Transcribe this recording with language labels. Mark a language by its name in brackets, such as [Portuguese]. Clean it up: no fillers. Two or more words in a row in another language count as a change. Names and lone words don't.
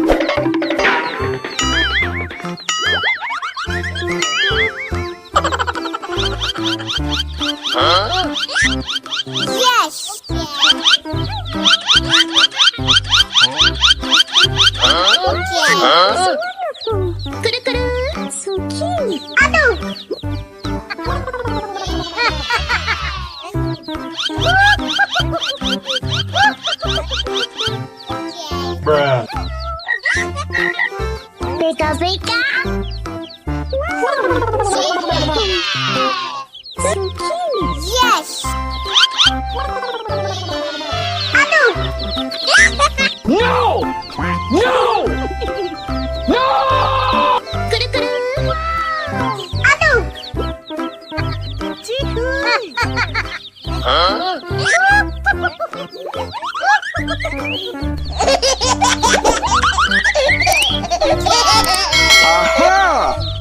[English] Yes. Yes. Kuru-kuru. So cute. Aduh. Bruh. Beka-beka. So cute. Yes. [Indonesian] Aduh. [English] No! No! No! Kuru-kuru. Aduh. Aha!